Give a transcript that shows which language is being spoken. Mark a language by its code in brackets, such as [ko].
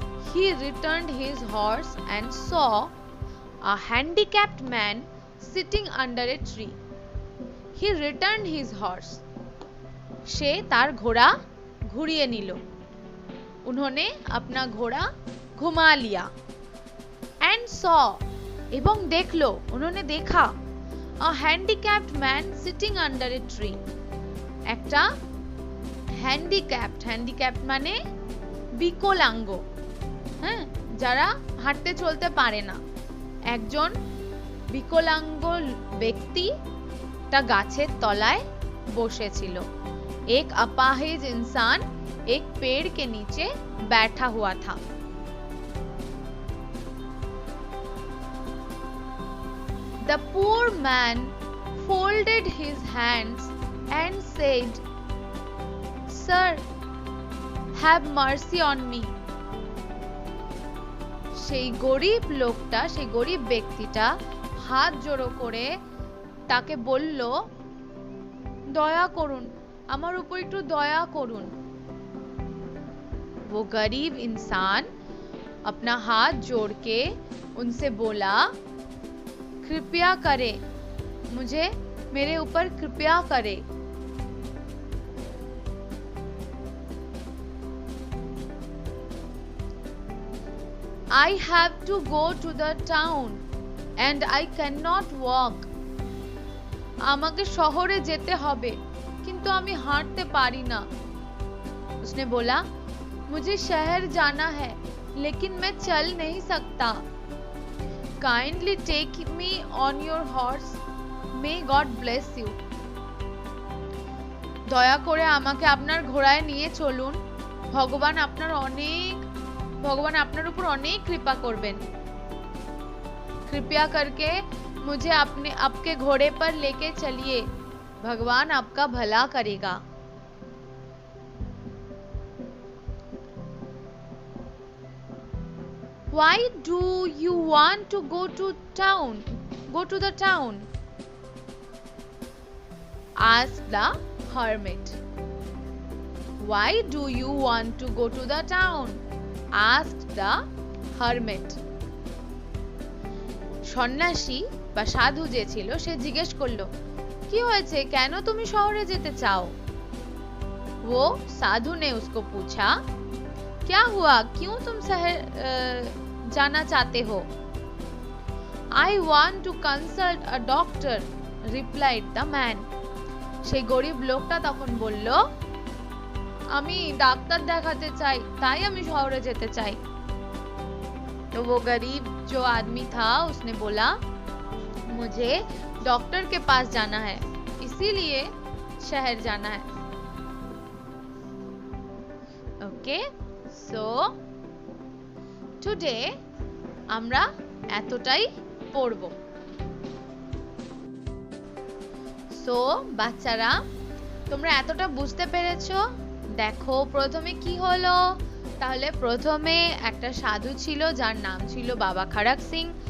[en] He returned his horse and saw a handicapped man sitting under a tree. He returned his horse. [bn] সে তার ঘোড়া ঘুরিয়ে নিল। [hi] उन्होंने अपना घोड़ा घुमा लिया। [en] And saw, [bn] এবং দেখলো, [hi] उन्होंने देखा [en] a handicapped man sitting under a tree. [bn] একটা handicapped মানে বিকলাঙ্গ, হ্যাঁ, যারা হাঁটতে চলতে পারে না, একজন বিকলাঙ্গ ব্যক্তি একটা গাছের তলায় বসেছিল। [hi] एक अपाहिज इंसान एक पेड़ के नीचे बैठा हुआ था। [en] The poor man folded his hands and said, "Sir, have mercy on me." [bn] সেই গরিব লোকটা, সেই গরিব ব্যক্তিটা হাত জোড়ো করে তাকে বলল, দয়া করুন, আমার উপর একটু দয়া করুন। [hi] वो गरीब इंसान अपना हाथ जोड़ के उनसे बोला, कृपया करे, मुझे मेरे ऊपर कृपया करे। [en] I have to go to the town and I cannot walk. [bn] আমাকে শহরে যেতে হবে, কিন্তু আমি হাঁটতে পারি না। [hi] उसने बोला, मुझे शहर जाना है लेकिन मैं चल नहीं सकता। [en] Kindly take me on your horse. May God bless you. [bn] দয়া করে আমাকে আপনার ঘোড়ায় নিয়ে চলুন। ভগবান আপনার উপর অনেক কৃপা করবেন। [hi] कृपया करके मुझे आपके घोड़े पर लेके चलिए, भगवान आपका भला करेगा। [en] Why do you want to go to the town? Asked the hermit. Why do you want to go to the town? Asked the hermit. [bn] সন্ন্যাসী বা সাধু যে ছিল সে জিজ্ঞেস করলো, কি হয়েছে, কেন তুমি শহরে যেতে চাও? [hi] वो साधु ने उसको पूछा, क्या हुआ, क्यों तुम शहर जाना चाहते हो? [en] I want to consult a doctor, replied the man. [bn] সেই গরিব লোকটা তখন বলল, আমি ডাক্তার দেখাতে চাই, তাই আমি শহরে যেতে চাই। [hi] तो वो गरीब जो आदमी था उसने बोला, मुझे डॉक्टर के पास जाना है, इसीलिए शहर जाना है। [en] Okay, so today [bn] আমরা এতটাই পড়ব। So বাচ্চারা, তোমরা এতটা বুঝতে পেরেছো? দেখো প্রথমে কি হলো, তাহলে প্রথমে একটা সাধু ছিল যার নাম ছিল বাবা খড়ক সিং।